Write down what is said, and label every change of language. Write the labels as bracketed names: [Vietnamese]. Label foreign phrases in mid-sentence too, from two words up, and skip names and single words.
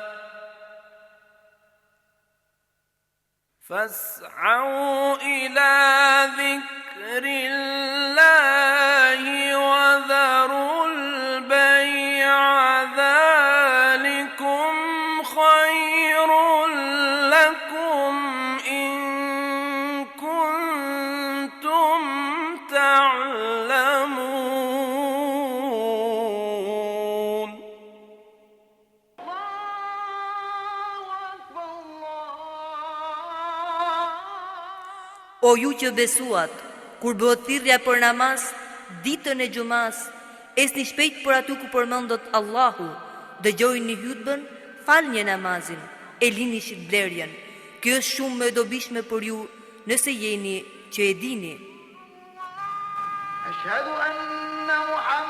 [Arabic] وذروا البيع ذلكم خير لكم إن كنتم تعلمون. [Albanian] O ju që besuat, kur bëhet thirrja për namaz, ditën e xumas, esni shpejt për aty ku përmendet Allahu, dëgjojini hutbën, falni namazin, e lini shitblerjen. Kjo është shumë më e dobishme për ju nëse jeni që e dini. [Arabic] أشهد أن